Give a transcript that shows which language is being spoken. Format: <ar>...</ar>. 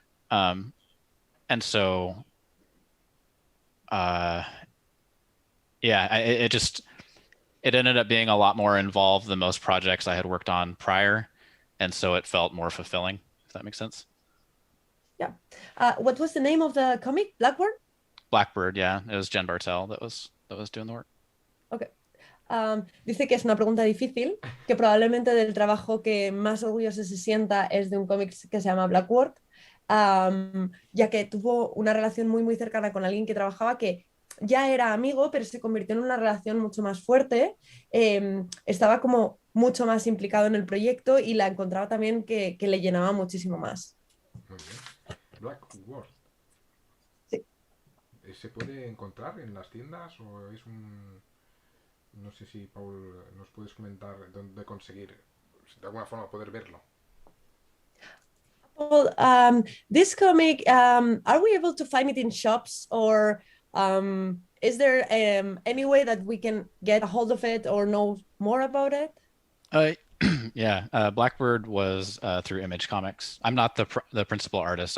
<en>And so, yeah, it ended up being a lot more involved than most projects I had worked on prior. And so it felt more fulfilling, if that makes sense. Yeah. What was the name of the comic? Blackbird? Blackbird, yeah. It was Jen Bartel that was doing the work. Okay.</en> <es>Dice que es una pregunta difícil, que probablemente del trabajo que más orgulloso se sienta es de un cómic que se llama Blackbird, ya que tuvo una relación muy cercana con alguien que trabajaba que ya era amigo, pero se convirtió en una relación mucho más fuerte, estaba como mucho más implicado en el proyecto y la encontraba también que le llenaba muchísimo más. Muy bien. Blackboard. Sí. ¿Se puede encontrar en las tiendas o es un...? No sé si, Paul, nos puedes comentar dónde conseguir, de alguna forma, poder verlo.</es> <en>Well, this comic, are we able to find it in shops, or is there any way that we can get a hold of it or know more about it? Yeah, Blackbird was through Image Comics. I'm not the principal artist.</en>